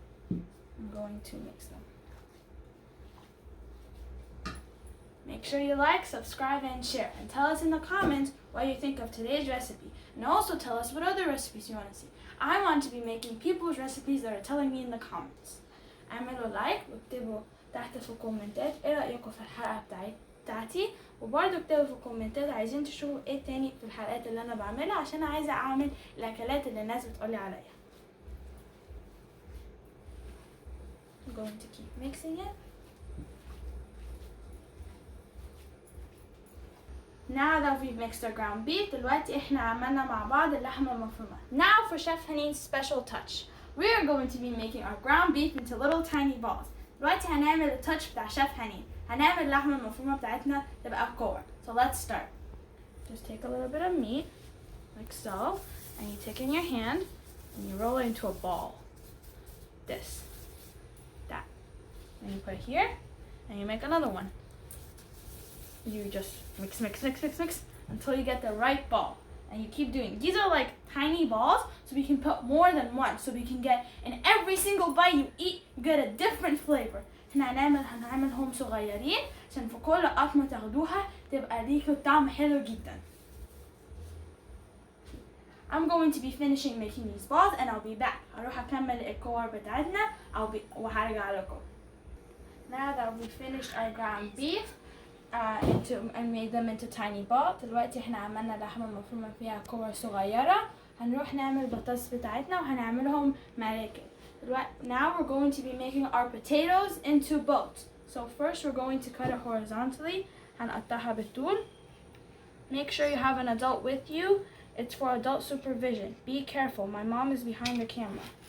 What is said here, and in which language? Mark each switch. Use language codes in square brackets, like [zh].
[en] I'm going to mix them. Make sure you like, subscribe, and share. And tell us in the comments what you think of today's recipe. And also tell us what other recipes you want to see. I want to be making people's recipes that are telling me in the comments. [ar] اعملوا لايك واكتبوا تحت في الكومنتات ايه رأيكم في الحلقة بتاعتي، وبرضه اكتبوا في الكومنتات عايزين تشوفوا ايه تاني في الحلقات اللي انا بعملها عشان عايزة اعمل الاكلات اللي الناس بتقولي عليها. [en] I'm going to keep mixing it. Now that we've mixed our ground beef, [ar] دلوقتي احنا عملنا مع بعض اللحمة المفرومة. [en] Now for Chef Haneen's special touch. We are going to be making our ground beef into little tiny balls. [ar] دلوقتي هنعمل التاتش بتاع شيف حنين. هنعمل اللحمة المفرومة بتاعتنا تبقى كور. [en] So let's start. Just take a little bit of meat, like so, and you take it in your hand and you roll it into a ball. This, that. And you put it here, and you make another one. you just mix until you get the right ball. And you keep doing. These are like tiny balls, so we can put more than one. So we can get in every single bite you eat, you get a different flavor. [ar] هنعملهم صغيرين عشان في كل قطمة تاخدوها تبقى ليكوا طعم حلو جدا. [en] I'm going to be finishing making these balls and I'll be back. [ar] هروح أكمل الكور بتاعتنا وهرجع لكم. [en] Now that we finished our ground beef and made them into tiny balls. [ar] دلوقتي احنا عملنا لحمة مفرومة فيها كور صغيرة. هنروح نعمل البطاطس بتاعتنا وهنعملهم مركب. [en] Now we're going to be making our potatoes into boats. So first we're going to cut it horizontally. [ar] هنقطعها بالطول. [en] Make sure you have an adult with you. It's for adult supervision. Be careful. My mom is behind the camera.